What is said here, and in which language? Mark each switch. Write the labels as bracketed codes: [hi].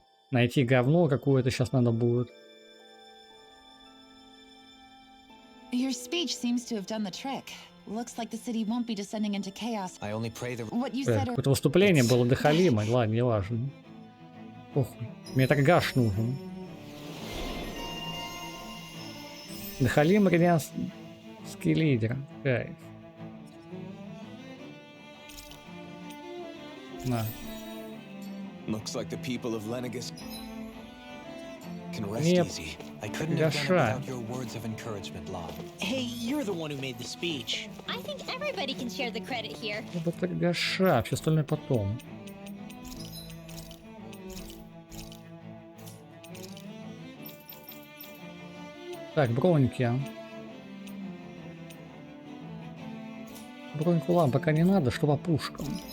[ru] Найти говно какое-то сейчас надо будет. [en] Your speech seems to have done the trick. Looks like the city won't be descending into chaos. What you said. [ru] Какое-то выступление было дохалимое, ладно, не важно. Похуй. Мне так гаш нужен. Дохалим ренянский лидер. Кайф. На. [en] Looks like the people of Lenegus can rest [ru] Нет. [en] easy. I couldn't have done it without your words of encouragement, Law. Hey, you're the one who made the speech. I think everybody can share the credit here. [ru] Вот так гаша, все остальное потом. Так, броньки. Броньку ладно, пока не надо, что по пушкам.